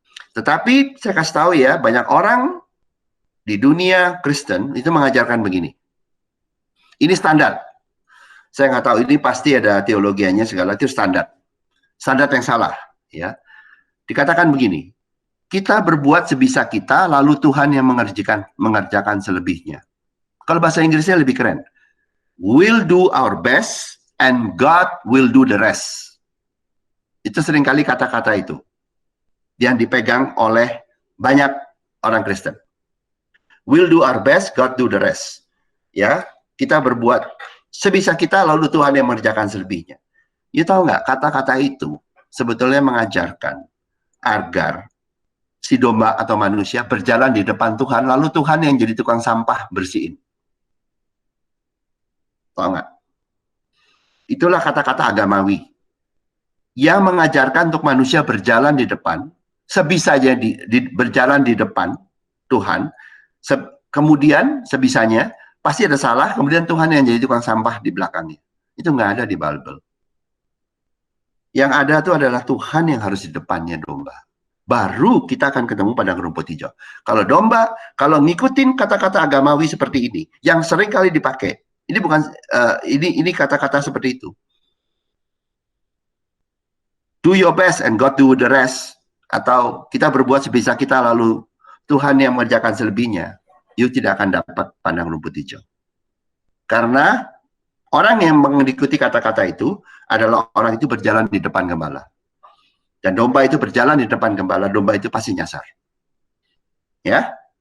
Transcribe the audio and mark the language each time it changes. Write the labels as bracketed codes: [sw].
[id] Tetapi saya kasih tahu ya, banyak orang di dunia Kristen itu mengajarkan begini. Ini standar. Saya nggak tahu, ini pasti ada teologianya segala, itu standar. Standar yang salah. Ya. Dikatakan begini, kita berbuat sebisa kita, lalu Tuhan yang mengerjakan selebihnya. Kalau bahasa Inggrisnya lebih keren. [en] We'll do our best, and God will do the rest. [id] Itu seringkali kata-kata itu yang dipegang oleh banyak orang Kristen. [en] We'll do our best, God do the rest. [id] Ya, kita berbuat sebisa kita, lalu Tuhan yang mengerjakan selebihnya. You tahu nggak, kata-kata itu sebetulnya mengajarkan agar si domba atau manusia berjalan di depan Tuhan, lalu Tuhan yang jadi tukang sampah bersihin. Tahu nggak? Itulah kata-kata agamawi yang mengajarkan untuk manusia berjalan di depan, sebisanya berjalan di depan Tuhan, kemudian sebisanya pasti ada salah, kemudian Tuhan yang jadi tukang sampah di belakangnya. Itu nggak ada di Bible. Yang ada itu adalah Tuhan yang harus di depannya domba. Baru kita akan ketemu padang rumput hijau. Kalau domba, kalau ngikutin kata-kata agamawi seperti ini, yang sering kali dipakai, ini bukan ini kata-kata seperti itu. [en] Do your best and God do the rest. [id] Atau kita berbuat sebisa kita lalu Tuhan yang mengerjakan selebihnya. You tidak akan dapat padang rumput hijau. Karena orang yang mengikuti kata-kata itu adalah orang itu berjalan di depan gembala. Dan domba itu berjalan di depan gembala, domba itu pasti nyasar. Ya.